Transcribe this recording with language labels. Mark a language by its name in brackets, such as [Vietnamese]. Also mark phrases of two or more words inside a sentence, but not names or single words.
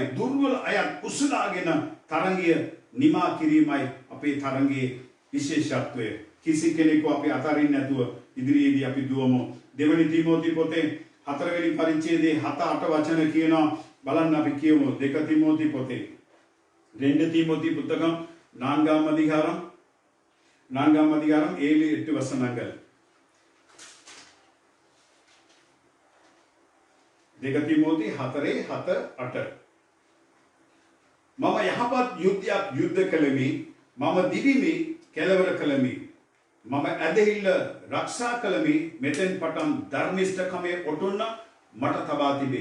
[Sinhala] දුර්වල අයත් කුසලාගෙන තරඟය නිමා කිරීමයි අපේ තරඟයේ විශේෂත්වය. කිසි කෙනෙකු අපි අතරින් නැතුව ඉදිරියේදී අපි දුවමු. දෙවනි තිමෝති පොතේ 4 වෙනි පරිච්ඡේදයේ 7-8 වචන කියනවා. බලන්න අපි කියමු. 2 තිමෝති පොතේ 2 [Tamil] திமோத்தி புத்தகம் 4ஆம் அதிகாரம் 7-8 வசனங்கள். [Sinhala] 2 තිමෝති 4:7-8. මම යහපත් යුද්ධයක් යුද්ධ කළෙමි. මම දිවිමි කෙලවර කළෙමි. මම ඇදහිල්ල රක්ෂා කළෙමි. මෙතෙන් පටන් ධර්මිෂ්ඨකමේ ඔටුන්න මට තබා තිබේ.